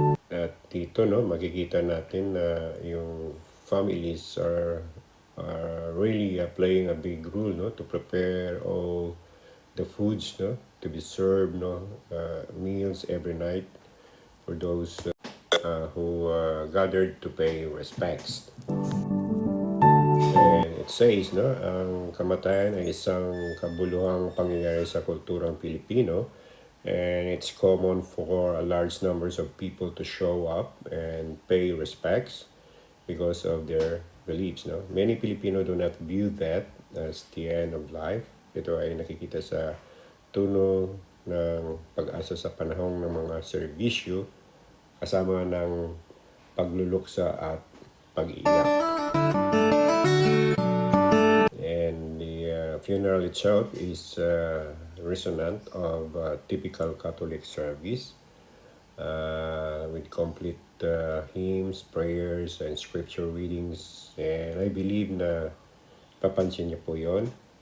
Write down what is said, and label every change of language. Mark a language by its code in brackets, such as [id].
[tl] At dito, no, makikita natin na yung [en] families are really playing a big role, no, to prepare all the foods, no, to be served, no, meals every night for those who gathered to pay respects. And it says, [tl] no, ang kamatayan ay isang kabuluhang pangyayari sa kulturang Pilipino. [en] And it's common for a large numbers of people to show up and pay respects because of their beliefs. No? Many Filipino do not view that as the end of life. [tl] Ito ay nakikita sa tuno ng pag-asa sa panahon ng mga serbisyo kasama ng pagluluksa at pag-iyak. [en] And the funeral itself is resonant of typical Catholic service with complete hymns, prayers, and scripture readings. And I believe [tl] na papansin niyo po yun.